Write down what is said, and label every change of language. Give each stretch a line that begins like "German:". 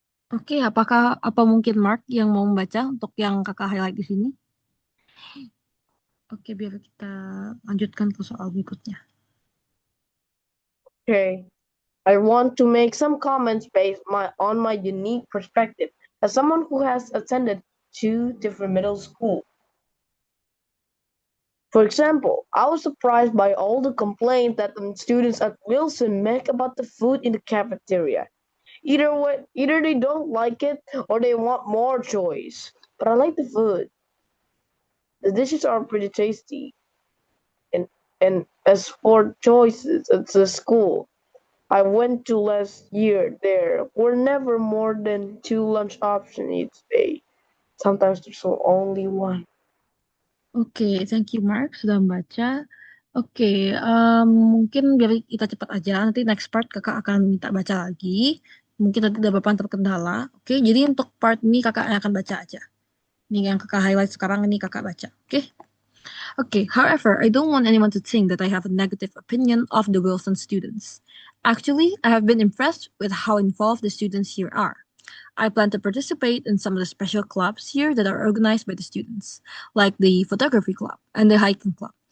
Indonesian: Oke, apa mungkin Mark yang mau membaca untuk yang kakak highlight di sini? Oke, biar kita lanjutkan ke soal berikutnya.
English: Okay. I want to make some comments based on my unique perspective as someone who has attended 2 different middle schools. For example, I was surprised by all the complaints that the students at Wilson make about the food in the cafeteria. Either they don't like it or they want more choice. But I like the food. The dishes are pretty tasty. And as for choices at the school I went to last year, there were never more than 2 lunch options each day. Sometimes there's only one.
Indonesian: Oke,
English: thank you
Indonesian: Mark sudah membaca. Oke, mungkin biar kita cepat aja. Nanti
English: next part
Indonesian: kakak akan minta baca lagi. Mungkin nanti ada beberapa terkendala. Oke, jadi untuk part ini kakak akan baca aja. Ini yang kakak highlight sekarang ini kakak baca. Oke.
English: Okay, however, I don't want anyone to think that I have a negative opinion of the Wilson students. Actually, I have been impressed with how involved the students here are. I plan to participate in some of the special clubs here that are organized by the students, like the photography club and the hiking club.